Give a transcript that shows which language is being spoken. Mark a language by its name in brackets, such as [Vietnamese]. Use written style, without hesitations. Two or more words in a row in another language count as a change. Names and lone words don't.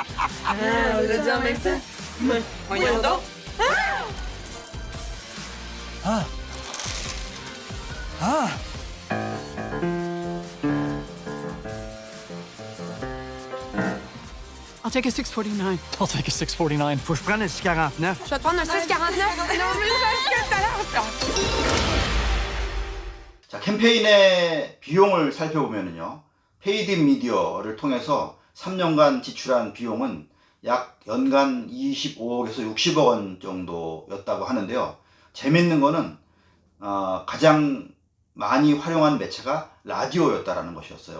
[French] On l'a dit en même temps. Voyons donc. [English] I'll take a 649. I'll take a 649. [French] Faut que je prenne un 649. Je vais te prendre un 649. Non, mais je vais [Korean] 자, 캠페인의 비용을 살펴보면요. 페이드 미디어를 통해서 3년간 지출한 비용은 약 연간 25억에서 60억 원 정도였다고 하는데요. 재밌는 거는 가장 많이 활용한 매체가 라디오였다라는 것이었어요.